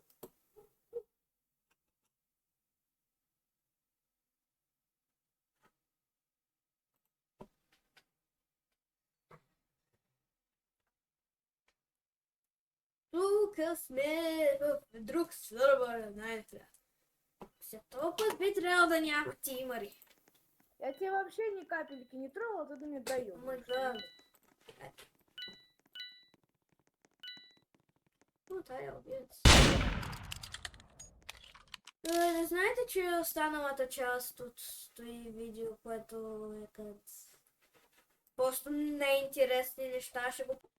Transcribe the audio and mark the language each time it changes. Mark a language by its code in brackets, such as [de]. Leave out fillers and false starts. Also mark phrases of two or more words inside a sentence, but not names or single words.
[bg] Тук сме в друг сървър, знаете. След този път би трябвало да няма тимари. [ru] Я тебе вообще ни капельки не трогал, ты мне даешь. [en] Oh my god. [bg] Тая убиец. Не знаете, че останалата част от този видео, което е като просто неинтересни неща, ще го...